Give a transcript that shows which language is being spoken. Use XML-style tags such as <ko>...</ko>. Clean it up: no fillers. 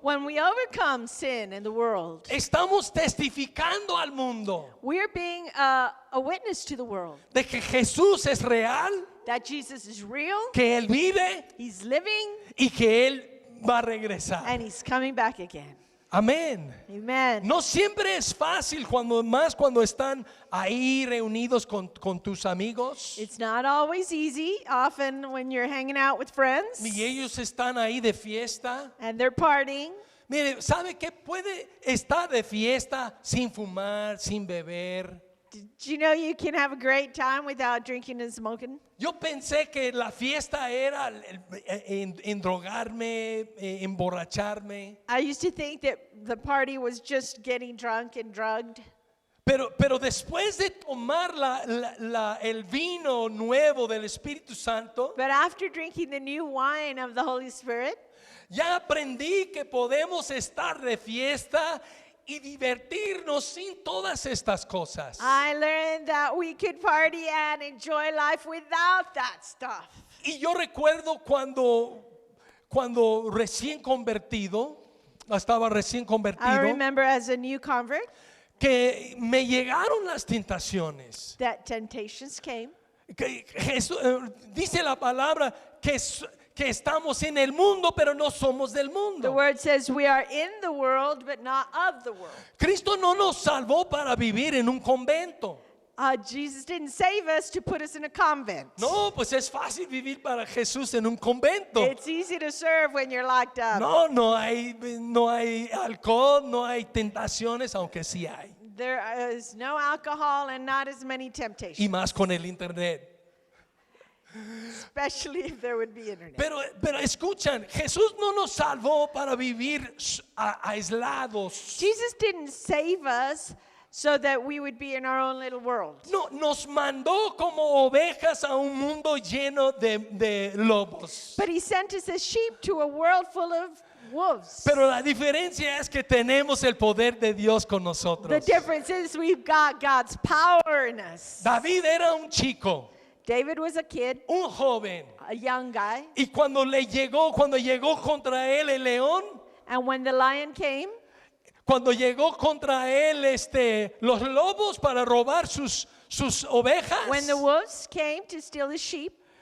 <en>when we overcome sin in the world,</en> <es>estamos testificando al mundo</es> <en>we're being a witness to the world</en> <es>de que Jesús es real,</es> <en>that Jesus is real,</en> <es>que Él vive</es> <en>he's living,</en> <es>y que Él va a regresar.</es> <en>and he's coming back again.</en> <es>Amén.</es> <en>Amen.</en> <es>No siempre es fácil cuando están ahí reunidos con tus amigos</es> <en>It's not always easy, often when you're hanging out with friends</en> <es>y ellos están ahí de fiesta.</es> <en>and they're partying.</en> <es>Mire, ¿sabe qué? Puede estar de fiesta sin fumar, sin beber.</es> <en>Did you know you can have a great time without drinking and smoking?</en> <es>Yo pensé que la fiesta era endrogarme, emborracharme.</es> <en>I used to think that the party was just getting drunk and drugged.</en> <es>Pero después de tomar el vino nuevo del Espíritu Santo,</es> <en>But after drinking the new wine of the Holy Spirit,</en> <es>ya aprendí que podemos estar de fiesta y divertirnos sin todas estas cosas.</es> <en>I learned that we could party and enjoy life without that stuff.</en> <es>Y yo recuerdo cuando recién convertido, estaba recién</es> <en>I</en> <es>convertido,</es> <en>remember as a new convert</en> <es>que me llegaron las tentaciones.</es> <en>that temptations came.</en> <es>Que dice la palabra que estamos en el mundo, pero no somos del</es> <en>The</en> <es>mundo.</es> <en>word says we are in the world, but not of the world.</en> <es>Cristo no nos salvó para vivir en un convento.</es> <en>Jesus didn't save us to put us in a convent.</en> <es>No, pues es fácil vivir para Jesús en un convento.</es> <en>It's easy to serve when you're locked up.</en> <es>No hay alcohol, no hay tentaciones, aunque sí hay.</es> <en>There is no alcohol and not as many</en> <es>Y</es> <en>temptations,</en> <es>más con el internet.</es> <en>especially if there would be internet.</en> <es>Pero escuchan, Jesús no nos salvó para vivir aislados.</es> <en>Jesus didn't save us so that we would be in our own little world.</en> <es>No, nos mandó como ovejas a un mundo lleno de lobos.</es> <en>But he sent us as sheep to a world full of wolves.</en> <es>Pero la diferencia es que tenemos el poder de Dios con</es> <en>The</en> <es>nosotros.</es> <en>difference is we've got God's power in us.</en> <es>David era un chico,</es> <en>David was a kid,</en> <es>un joven.</es> <en>a young guy,</en> <es>Y cuando llegó contra él el león,</es> <en>and when the lion came,</en> <es>cuando llegó contra él los lobos para robar sus ovejas,</es> <en>when the wolves came to steal his sheep,</en>